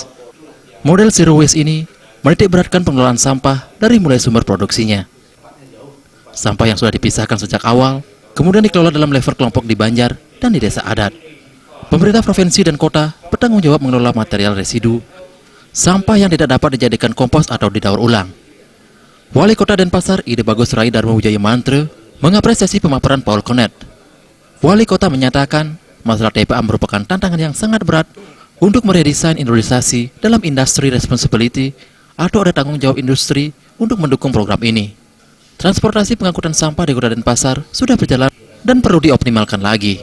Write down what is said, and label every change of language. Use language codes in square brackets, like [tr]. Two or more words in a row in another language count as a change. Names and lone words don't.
[id] Model [en] Zero Waste [id] ini menitik beratkan pengelolaan sampah dari mulai sumber produksinya. Sampah yang sudah dipisahkan sejak awal, kemudian dikelola dalam level kelompok di Banjar dan di desa adat. Pemerintah provinsi dan kota bertanggung jawab mengelola material residu, sampah yang tidak dapat dijadikan kompos atau didaur ulang. Wali Kota Denpasar, Ide Bagus Rai Dharma Wijaya Mantra, mengapresiasi pemaparan Paul Connett. Wali Kota menyatakan, masalah TPA merupakan tantangan yang sangat berat untuk meredesain industrialisasi dalam [en] industri responsibility [id] atau ada tanggung jawab industri untuk mendukung program ini. Transportasi pengangkutan sampah di Kota Denpasar sudah berjalan dan perlu dioptimalkan lagi.